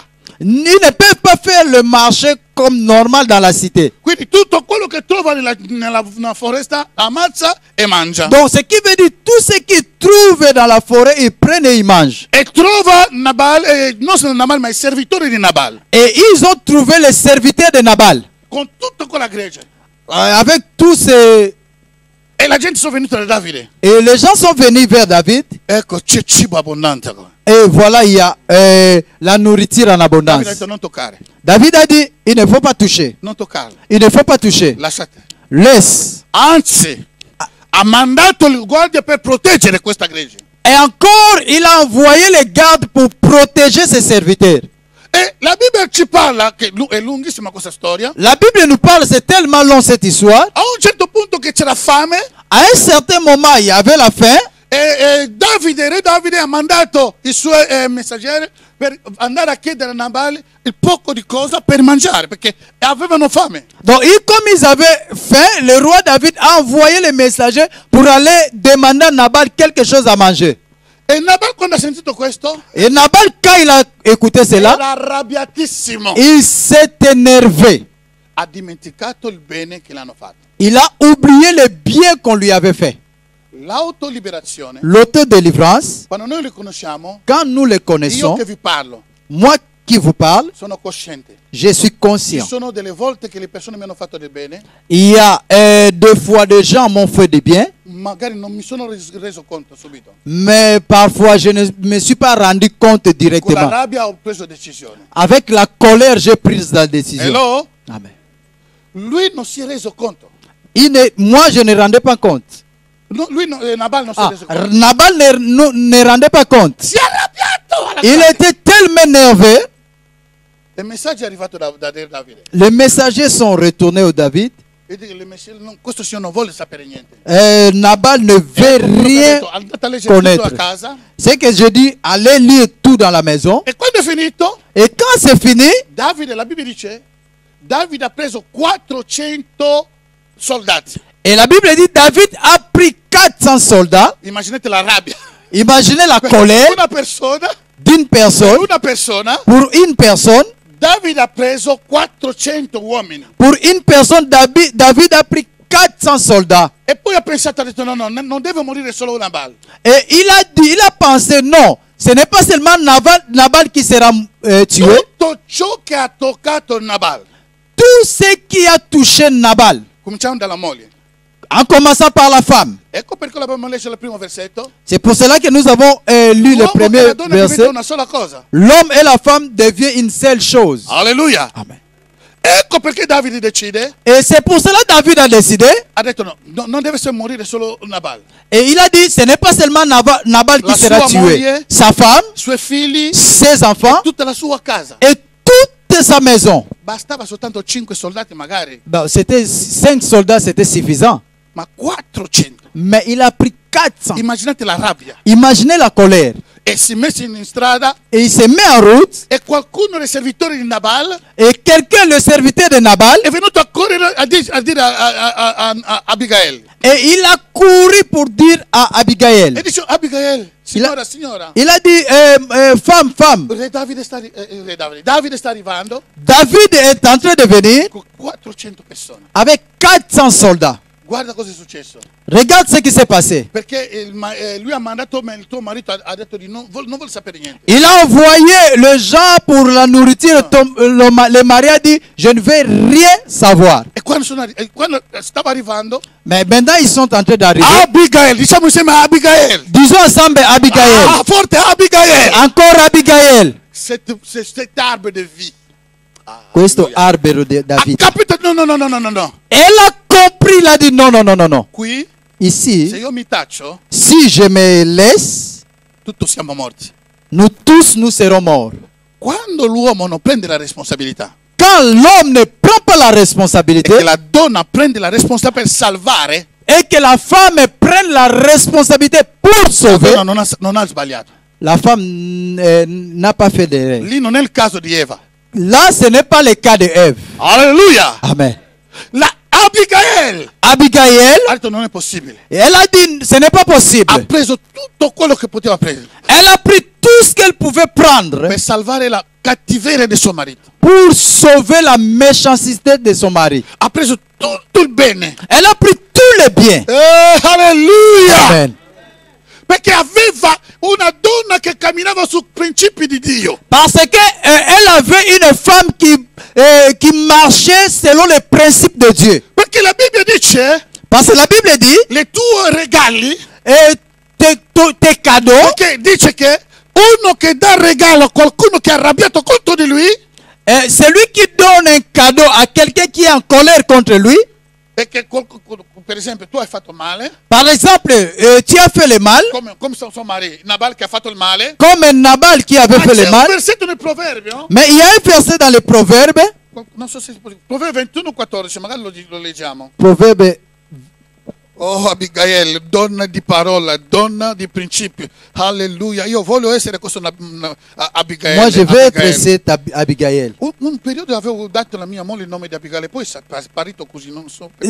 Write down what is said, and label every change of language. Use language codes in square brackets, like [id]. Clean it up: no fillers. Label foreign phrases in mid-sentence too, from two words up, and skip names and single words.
[fr] ils ne peuvent pas faire le marché comme normal dans la cité. [it] Quindi tutto quello che trova nella foresta ammazza e mangia. [fr] Donc, ce qui veut dire, tout ce qu'ils trouvent dans la forêt, ils prennent et ils mangent. [it] E trova Nabal, non solo Nabal, ma i servitori di Nabal, [fr] Et ils ont trouvé les serviteurs de Nabal. [it] con tutta quella gregge. [fr] Avec tous ces... [it] E la gente sono venuta da Davide. [fr] Et les gens sont venus vers David. [it] Ecco, c'è cibo abbondante. [fr] Et voilà, il y a la nourriture en [it] Davide ha [fr] abondance. [it] detto non toccare, [fr] David a dit, il ne faut pas toucher. [it] non toccarla, [fr] Il ne faut pas toucher. [it] lasciate. [fr] Laisse. [it] Anzi, ha mandato il guardia per proteggere questa gregge. [fr] Et encore, il a envoyé les gardes pour protéger ses serviteurs. [it] E la Bibbia ci parla, che è lunghissima questa storia, [fr] La Bible nous parle, c'est tellement long cette histoire. [it] a un certo punto che c'era fame [fr] À un certain moment, il y avait la faim. [it] e re Davide ha mandato i suoi messaggeri per andare a chiedere a Nabal il poco di cosa per mangiare, perché avevano fame. [fr] Donc, comme ils avaient faim, le roi David a envoyé les messagers pour aller demander à Nabal quelque chose à manger. [it] E Nabal quando ha sentito questo [fr] Et Nabal, quand il a écouté cela, [it] era arrabbiatissimo. [fr] il s'est énervé. [it] Ha dimenticato il bene che l'hanno fatto. [fr] Il a oublié le bien qu'on lui avait fait. [it] L'autoliberazione, [fr] L'autodélivrance, [it] quando noi li conosciamo, [fr] quand nous le [it] io [fr] connaissons, [it] che vi parlo, [fr] moi qui vous parle, [it] sono cosciente. [fr] je suis [it] Ci [fr] conscient. [it] sono delle volte che le persone mi hanno fatto del bene, [fr] Il y a deux fois des gens m'ont fait du bien, [it] magari non mi sono reso conto subito. [fr] mais parfois je ne me suis pas rendu compte [it] Con la [fr] directement. [it] rabbia ho preso decisione. [fr] Avec la colère, j'ai pris la décision. Hello? Amen. [it] Lui non si è reso conto. [fr] Moi, je ne rendais pas compte. [it] Nabal non si è reso conto. [fr] Nabal ne rendait pas compte. [it] Si è arrabbiato alla [fr] Il [it] grande. [fr] était tellement énervé. [it] Il messaggio è arrivato da Davide. [fr] Les messagers sont retournés au David. [it] E dico, questo signore non vuole sapere niente. [fr] Nabal ne veut rien [it] Andate a leggere tutto a [fr] connaître. [it] casa. [fr] C'est que je dis, allez lire tout dans la maison. [it] E quando è finito, [fr] Et quand c'est fini, [it] Davide, la Bibbia dice, Davide ha preso 400 soldati. [fr] et la Bible dit, David a pris 400 soldats. [it] Immaginate la rabbia. [fr] Imaginez la colère [it] Una persona, [fr] d'une personne. Pour une personne, [it] Davide ha preso 400 uomini. [fr] pour une personne, David a pris 400 soldats. [it] E poi ha pensato, ha detto, no, non deve morire solo Nabal. [fr] Et il a pensé, non, ce n'est pas seulement Nabal qui sera tué. [it] Tutto ciò che ha toccato Nabal. [fr] Tout ce qui a touché Nabal, [it] Cominciamo dalla moglie. [fr] en commençant par la femme. [it] Ecco perché l'abbiamo letto il primo versetto. [fr] C'est pour cela que nous avons lu le [it] L'uomo e [fr] premier [it] la donna diventano [fr] verset. [it] una sola cosa. [fr] L'homme et la femme deviennent une seule chose. [it] Alleluia. [fr] Amen. [it] Ecco perché Davide decide, [fr] Et c'est pour cela que David a décidé. [it] ha detto non deve morire solo Nabal. [fr] Et il a dit, ce n'est pas seulement Nabal qui [it] La [fr] sera [it] sua [fr] tué. [it] moglie, [fr] Sa femme, [it] I suoi figli, [fr] ses enfants [it] tutta la sua casa. [fr] et toute sa maison. [it] Bastava soltanto 5 soldati magari, [fr] C'était 5 soldats, c'était suffisant. [it] ma 400. [fr] Mais il a pris 400. [it] Immaginate la rabbia. [fr] Imaginez la colère. [it] E si è messo in strada [fr] Et il se met en route. [it] e qualcuno dei servitori di Nabal [fr] Et quelqu'un, le serviteur de Nabal, [it] è venuto a correre a dire a Abigail. [fr] et il a couru pour dire à Abigail. [it] E dice, Abigail, signora, [fr] Il a dit, femme, [it] Davide sta arrivando [fr] David est en train de venir [it] con 400 persone. [fr] avec 400 soldats. [it] Guarda cosa è successo. [fr] Regarde ce qui s'est passé. [it] Perché lui ha mandato, ma il tuo marito ha detto di non vuole sapere niente. [fr] Il a envoyé le gens pour la nourriture. Le mari a dit, je ne vais rien savoir. [it] E quando stava arrivando, [fr] Mais maintenant, ils sont en train d'arriver. [it] Abigail, diciamo insieme a Abigail. [fr] Disons ensemble Abigail. [it] Ah, forte Abigail. [fr] Encore Abigail. Cet arbre de vie. [it] Questo albero di Ha David. capito? No. [fr] Elle a compris, il a dit non. [it] Qui, se [fr] Ici, [it] io mi taccio, [fr] si je me laisse, [it] tutti siamo morti. [fr] nous tous, nous serons morts. [it] Quando l'uomo non prende la responsabilità [fr] Quand l'homme ne prend pas la [it] e [fr] responsabilité [it] che la donna prende la responsabilità per salvare, [fr] et que la femme prenne la responsabilité pour [it] la [fr] sauver, [it] donna non ha sbagliato. [fr] la femme n'a pas fait d'erreur. [it] Lì non è il caso di Eva. [fr] Là, ce n'est pas le cas de Ève. [it] Alleluia! [fr] Amen. [it] La Abigail [fr] Abigail, [it] ha detto non è possibile. [fr] elle a dit, ce n'est pas [it] Ha [fr] possible. [it] preso tutto quello che poteva prendere [fr] Elle a pris tout ce qu'elle pouvait prendre [it] per salvare la cattiveria di suo marito. [fr] pour sauver la méchanceté de son mari. [it] Ha preso tutto il bene. [fr] Elle a pris tous les biens. [it] Alleluia! [fr] Amen. [it] Perché aveva una donna che camminava su principi di Dio. [fr] Parce que elle avait une femme qui marchait selon les principes de Dieu. [it] Perché la Bibbia dice [fr] Parce que la Bible dit, [it] le tue regali, [fr] tes cadeaux, [it] perché dice che uno che dà regalo a qualcuno che è arrabbiato contro di lui, [fr] celui qui donne un cadeau à quelqu'un qui est en colère contre lui, [it] perché per esempio tu hai fatto male, [fr] par exemple, tu as fait le mal, [it] come suo marito Nabal che ha fatto il male. [fr] comme Nabal qui avait fait [it] C'è [fr] le [it] un [fr] mal. [it] versetto nel Proverbio, [fr] Mais il y a un verset dans les Proverbes, [it] non so se Proverbio 21:14, magari lo leggiamo. [fr] Proverbe. [it] Oh Abigail, donna di parola, donna di principio. [fr] Alleluia. [it] Io voglio essere questa Abigail. [fr] Moi, je vais être Abigail. cette Abigail. [it] Un periodo avevo dato alla mia moglie il nome di Abigail, poi è sparito così, non so perché.